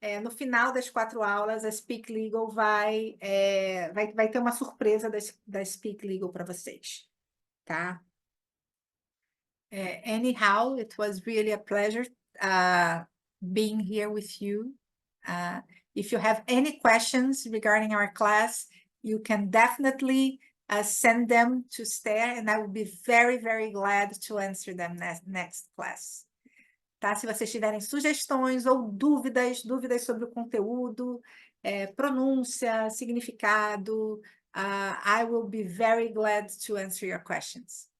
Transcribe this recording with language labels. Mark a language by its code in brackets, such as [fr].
[pt] No final das 4 aulas, a Speak Legal vai ter uma surpresa da Speak Legal para vocês, tá? [en] Anyhow, it was really a pleasure being here with you. If you have any questions regarding our class, you can definitely send them to Esther, and I will be very, very glad to answer them next class. [pt] Tá? Se vocês tiverem sugestões ou dúvidas sobre o conteúdo, pronúncia, significado, [en] I will be very glad to answer your questions.